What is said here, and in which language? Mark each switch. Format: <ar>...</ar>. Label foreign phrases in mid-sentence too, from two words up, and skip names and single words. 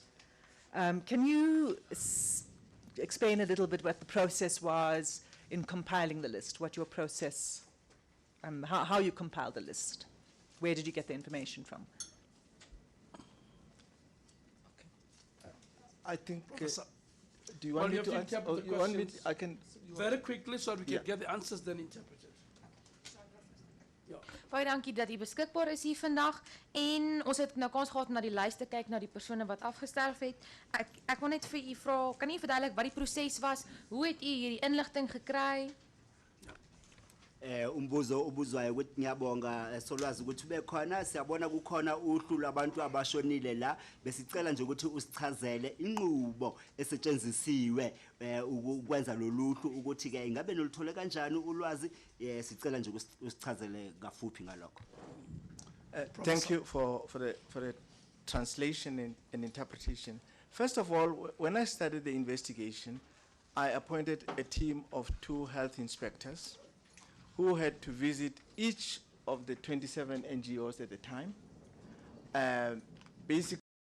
<en>Can you explain a little bit what the process was in compiling the list, what your process, how you compiled the list? Where did you get the information from? I think, Professor, do you want me you to have to answer? interpret the You want me questions I can. very quickly so that we can Yeah. get the answers then interpreted.</en> <af>Baie dankie dat u beskikbaar is hier vandag en ons het nou kans gehad om na die lys te kyk na die persone wat afgesterf het. Ek wil net vir u vra, kan u verduidelik wat die proses was? Hoe het u hierdie inligting gekry?</af> <zu>Umbuzo ubuzwayo ukuthi ngiyabonga solwazi ukuthi bekhona siyabona kukhona uhlu labantu abashonile la besicela nje ukuthi usichazele inqubo esetshenzisiwe ukwenza loluhlu ukuthi ke ingabe noluthole kanjani ulwazi sicela nje usichazele kafuphi ngalokho.</zu> <en>Thank you for the translation and interpretation. First of all, when I started the investigation, I appointed a team of 2 health inspectors who had to visit each of the 27 NGOs at the time, basically</en>